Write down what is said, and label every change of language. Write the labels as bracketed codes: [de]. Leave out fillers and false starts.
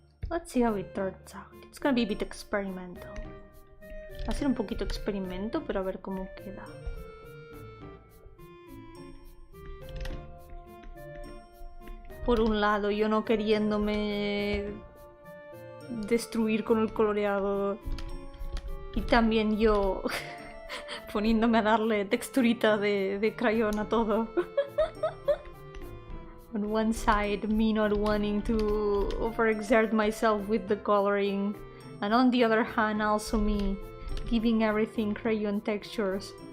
[en] Let's see how it turns out. It's gonna be a bit experimental. [es] Va a ser un poquito experimento, pero a ver cómo queda. Por un lado, yo no queriéndome destruir con el coloreado. Y también yo poniéndome a darle texturita de crayón a todo. [en] On one side, me not wanting to overexert myself with the coloring, and on the other hand, also me giving everything crayon textures.